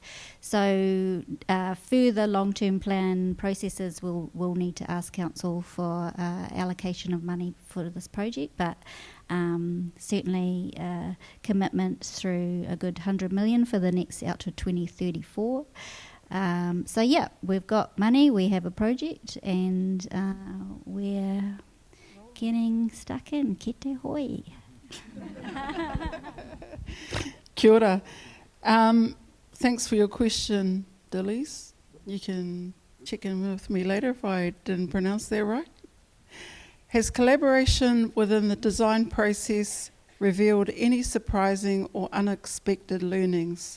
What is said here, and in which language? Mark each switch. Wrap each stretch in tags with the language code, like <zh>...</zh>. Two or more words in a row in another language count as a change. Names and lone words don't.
<en>So further long-term plan processes will need to ask council for allocation of money for this project, but certainly commitment through a good 100 million for the next out to 2034. So yeah, we've got money, we have a project, and we're getting stuck in.</en> <mi>Kete hoi. Kia ora.</mi> <en>Thanks for your question, Dillies. You can check in with me later if I didn't pronounce that right. Has collaboration within the design process revealed any surprising or unexpected learnings?</en>